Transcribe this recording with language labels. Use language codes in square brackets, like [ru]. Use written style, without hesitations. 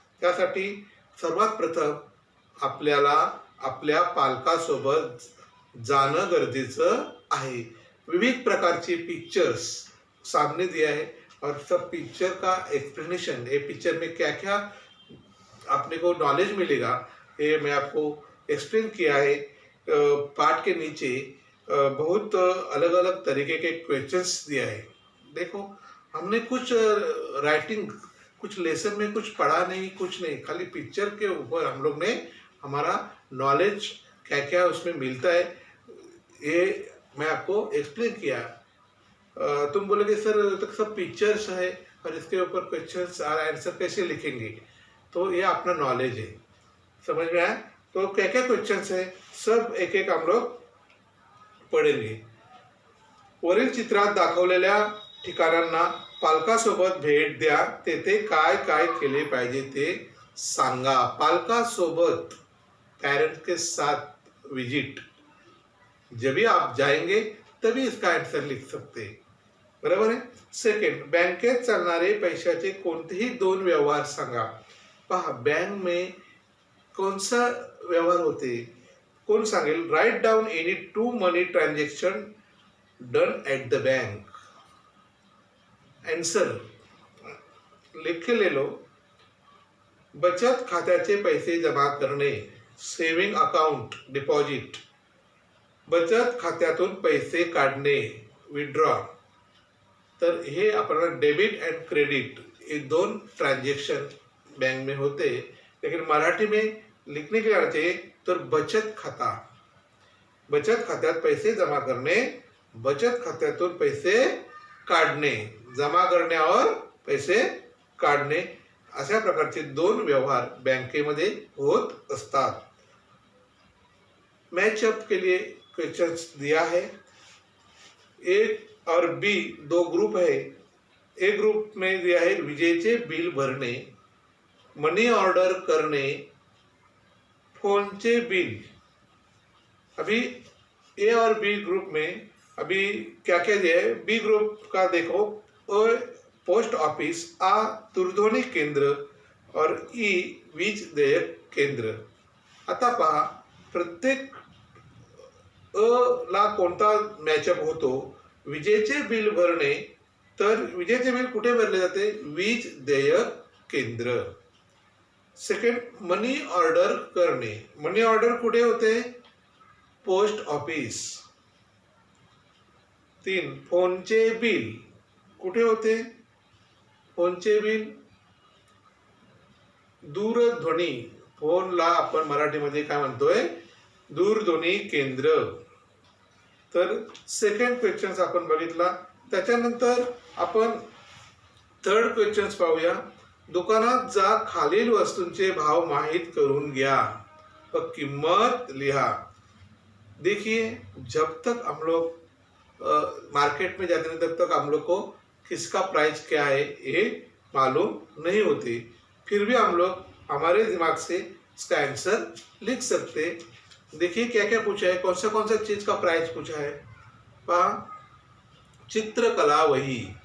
[mr] त्यासाठी सर्वात प्रथम आपल्याला आपल्या पालकासोबत जाणं गरजेचं आहे. [hi] विविध प्रकारचे पिक्चर्स सामने दिया है और सब पिक्चर का एक्सप्लेनेशन, ये पिक्चर में क्या क्या आपने को नॉलेज मिलेगा ये मैं आपको एक्सप्लेन किया है. पाठ के नीचे बहुत अलग अलग तरीके के क्वेश्चंस दिया है. देखो हमने कुछ राइटिंग, कुछ लेसन में कुछ पढ़ा नहीं, कुछ नहीं, खाली पिक्चर के ऊपर हम लोग ने हमारा नॉलेज क्या क्या उसमें मिलता है ये मैं आपको एक्सप्लेन किया. तुम बोलोगे सर तो सब पिक्चर्स है और इसके ऊपर क्वेश्चंस और आंसर कैसे लिखेंगे, तो ये अपना नॉलेज है. समझ में आया? तो क्या क्या क्वेश्चंस है सब एक एक हम लोग पडेंगे. [mr] वरील चित्रात दाखवलेल्या ठिकाणांना पालकासोबत भेट द्या, तेथे काय काय केले पाहिजे ते सांगा. [hi] पालकासोबत, पेरेंट्स के साथ विजिट, जब भी आप जाएंगे तभी इसका आंसर लिख सकते हैं. [mr] बरोबर आहे. सेकंड, बँकेत चालणारे पैशाचे कोणतेही दोन व्यवहार सांगा. [hi] पहा बँक में कौन सा व्यवहार होते, कौन सांगेल? [en] Write down any two money transaction done at the bank. [hi] Answer लिख के ले लो. [mr] बचत खात्याचे पैसे जमा करणे, सेविंग अकाउंट डिपॉझिट. बचत खात्यातून पैसे काढणे, विड्रॉ. तर हे आपल्याला [hi] डेबिट एंड क्रेडिट ये दोन ट्रांजैक्शन बैंक में होते, लेकिन मराठी में लिखने के लिए आना चाहिए. [mr] तर बचत खाता, बचत खात्यात पैसे जमा करणे, बचत खात्यातून पैसे काढणे, जमा करणे और पैसे काढणे, अशा प्रकारचे दोन व्यवहार बँकेमध्ये होत असतात. [hi] मैचअप के लिए क्वेश्चंस दिया है. ए और बी दो ग्रुप है. ए ग्रुप में दिया है [mr] विजेचे बिल भरणे, मनी ऑर्डर करणे, फोनचे बिल. [hi] अभी ए और बी ग्रुप में अभी क्या क्या दिया है. बी ग्रुप का देखो, पोस्ट ऑफिस, आ दूरध्वनी केंद्र और ई वीज देयक केंद्र. [mr] आता पहा प्रत्येक अ ला कोणता मॅचअप होतो. विजेचे बिल भरणे, तर विजेचे बिल कुठे भरले जाते, वीज देयक केंद्र. सेकंड, मनी ऑर्डर करणे, मनी ऑर्डर कुठे होते, पोस्ट ऑफिस. 3, फोनचे बिल कुठे होते, फोनचे बिल दूरध्वनी, फोनला आपण मराठीमध्ये काय म्हणतोय, दूरध्वनी केंद्र. तर सेकंड क्वेश्चन्स आपण बघितला. त्याच्यानंतर आपण थर्ड क्वेश्चन्स पाहूया. दुकानात जा, खालील वस्तूंचे भाव माहित करून घ्या व किंमत लिहा. [hi] देखिए जब तक हम लोग मार्केट में जाते हैं तब तक हम लोग को किसका प्राइस क्या है ये मालूम नहीं होती. फिर भी हम लोग हमारे दिमाग से इसका आंसर लिख सकते. देखिए क्या क्या पूछा है, कौन सा चीज का प्राइस पूछा है। [mr] पहा, चित्रकला [hi] वही।